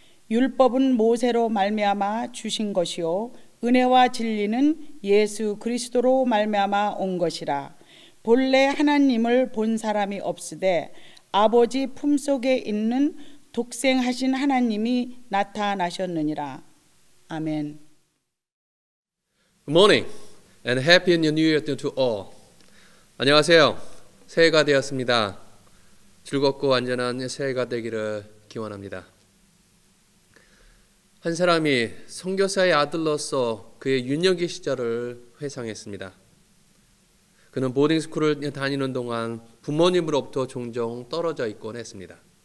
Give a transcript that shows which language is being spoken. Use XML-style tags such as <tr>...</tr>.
<ko>율법은 모세로 말미암아 주신 것이요 은혜와 진리는 예수 그리스도로 말미암아 온 것이라. 본래 하나님을 본 사람이 없으되 아버지 품속에 있는 독생하신 하나님이 나타나셨느니라. 아멘.</ko> <en>Good morning and happy New Year to all.</en> <ko>안녕하세요. 새해가 되었습니다. 즐겁고 안전한 새해가 되기를 기원합니다. 한 사람이 선교사의 아들로서 그의 유년기 시절을 회상했습니다. 그는 보딩스쿨을 다니는 동안 부모님으로부터 종종 떨어져 있곤 했습니다.</ko>